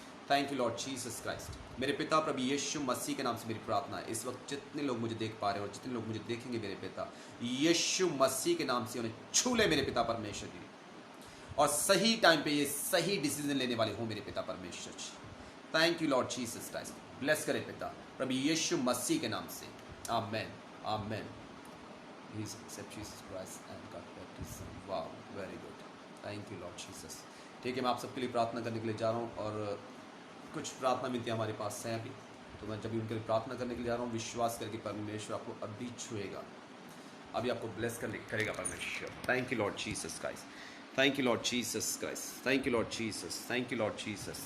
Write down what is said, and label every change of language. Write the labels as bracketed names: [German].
[Hindi] Thank you Lord Jesus Christ. मेरे पिता प्रभु यीशु मसीह के नाम से मेरी प्रार्थना है, इस वक्त जितने लोग मुझे देख पा रहे हैं और जितने लोग मुझे देखेंगे मेरे पिता, यीशु मसीह के नाम से उन्हें छू ले मेरे पिता परमेश्वर जी, और सही टाइम पे ये सही डिसीजन लेने वाले हो मेरे पिता परमेश्वर जी। Thank you Lord Jesus Christ. Bless करे पिता प्रभु यीशु मसीह के नाम से, आमेन आमेन। [English] Please accept Jesus Christ and God baptism. Wow, very good. Thank you Lord Jesus. [Hindi] ठीक है, मैं आप सबके लिए प्रार्थना करने के लिए जा रहा हूँ, और कुछ प्रार्थना विनतियाँ हमारे पास हैं अभी, तो मैं जब भी उनके लिए प्रार्थना करने के लिए जा रहा हूँ, विश्वास करके परमेश्वर आपको अभी छुएगा, अभी आपको ब्लेस करेगा परमेश्वर। Thank you Lord Jesus Christ. Thank you Lord Jesus Christ. Thank you Lord Jesus. Thank you Lord Jesus.